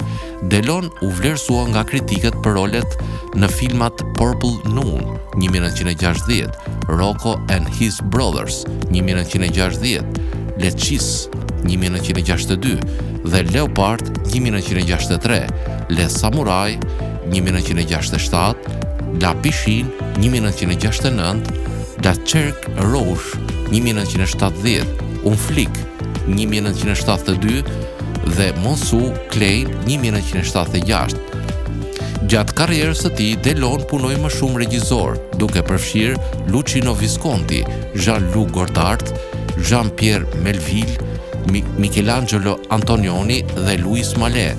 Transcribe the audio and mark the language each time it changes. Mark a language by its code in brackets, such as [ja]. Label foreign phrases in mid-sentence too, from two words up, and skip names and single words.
[sq] Delon u vlerësua nga kritikët për rolet në filmat Purple Noon 1960, Rocco and His Brothers 1960, Les Chis 1962 dhe Leopard 1963, Les Samurai 1967, La Piscine 1969, La Cercle Rouge 1970, Un Flic 1972 dhe Monsu Klein 1976. Gjatë karrierës së tij, Delon punoi më shumë regjisor, duke përfshirë Luchino Visconti, Jean-Luc Godard, Jean-Pierre Melville, Michelangelo Antonioni dhe Louis Malle.